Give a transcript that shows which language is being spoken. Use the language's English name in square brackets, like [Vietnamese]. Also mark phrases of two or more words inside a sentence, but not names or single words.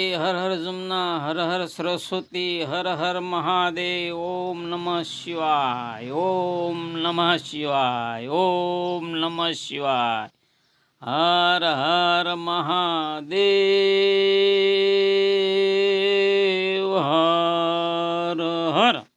[Hindi] हर हर जमुना हर हर सरस्वती हर हर महादेव। [Sanskrit] ओम नमः शिवाय, ओम नमः शिवाय, ओम नमः शिवाय। [Hindi] हर हर महादेव, हर हर।